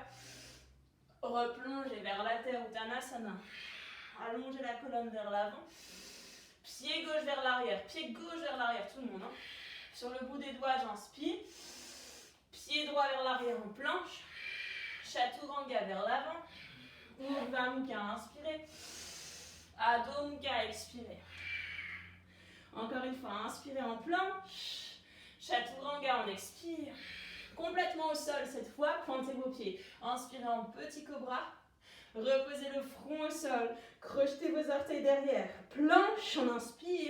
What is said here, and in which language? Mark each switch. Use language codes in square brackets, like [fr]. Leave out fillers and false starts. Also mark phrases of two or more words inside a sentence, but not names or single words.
[fr] Replongez vers la terre, Uttanasana. Allongez la colonne vers l'avant. Pied gauche vers l'arrière, pied gauche vers l'arrière, tout le monde. Sur le bout des doigts, j'inspire. Pied droit vers l'arrière en planche. Chaturanga vers l'avant. Urdhva Mukha, inspirez. Adho Mukha, expirez. Encore une fois, inspirez en planche. Chaturanga, on expire. Complètement au sol cette fois, pointez vos pieds. Inspirez en petit cobra. Reposez le front au sol. Crochetez vos orteils derrière. Planche, on inspire.